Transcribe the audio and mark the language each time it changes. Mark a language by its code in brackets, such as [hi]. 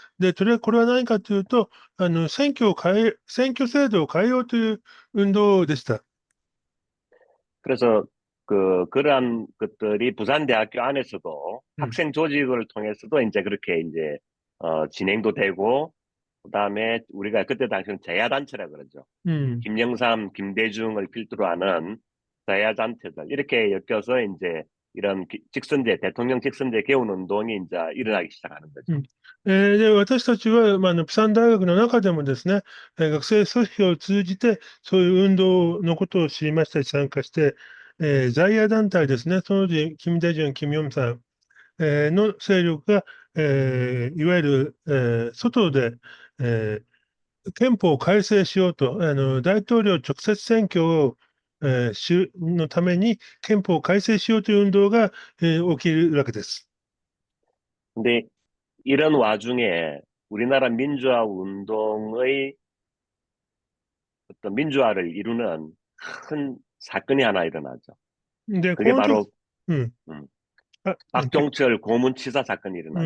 [ja] で、これは何かというと、選挙制度を変えようという運動でした。 [ko] 그래서 그러한 것들이 부산대학교 안에서도 うん。 학생 조직을 통해서도 이제 그렇게 이제 진행도 되고 그다음에 우리가 그때 당시는 제야단체라 그러죠. うん。 김영삼, 김대중을 필두로 하는 자야단체들 이렇게 엮여서 이제 이런 대통령 직선제 개헌 운동이 이제 일어나기 시작하는 거죠. うん。 [ja] で、私たちは、プサン大学の中でもですね、学生組織を通じて、そういう運動のことを知りましたし、参加して、在野団体ですね、その時、キム・デジュン、キム・ヨンさん、の勢力が、いわゆる、外で、え憲法を改正しようと、大統領直接選挙を、のために憲法を改正しようという運動が、起きるわけです。 [ko] 근데 이런 와중에 우리나라 민주화 운동의 어떤 민주화를 이루는 큰 사건이 하나 일어나죠. [ja] で、 [ko] 그게 [ja] この時、 [ko] 바로 うん、 음, あ、 박종철 고문치사 사건이 일어나죠.